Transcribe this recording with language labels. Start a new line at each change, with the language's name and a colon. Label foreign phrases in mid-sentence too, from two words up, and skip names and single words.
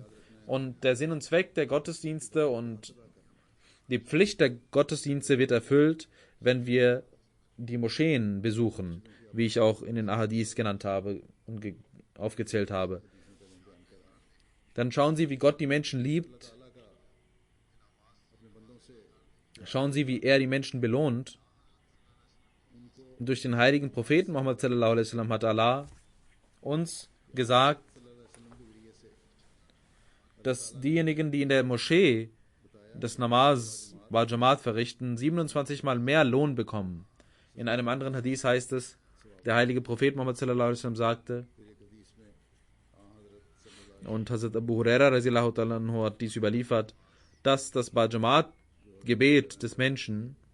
German: Und der Sinn und Zweck der Gottesdienste und die Pflicht der Gottesdienste wird erfüllt, wenn wir die Moscheen besuchen, wie ich auch in den Ahadith genannt habe und aufgezählt habe. Dann schauen Sie, wie Gott die Menschen liebt. Schauen Sie, wie er die Menschen belohnt. Und durch den heiligen Propheten Muhammad
Arabic: صلى الله عليه وسلم
German: hat Allah uns gesagt, dass diejenigen, die in der Moschee das Namaz
Arabic: والجماعة
German: verrichten, 27 Mal mehr Lohn bekommen. In einem anderen Hadith heißt es, der heilige Prophet Muhammad
Arabic: صلى الله عليه وسلم
German: sagte, und Hazrat Abu Huraira
Arabic: رضي الله تعالى عنه
German: hat dies überliefert, dass das Ba-Jamaat-Gebet des Menschen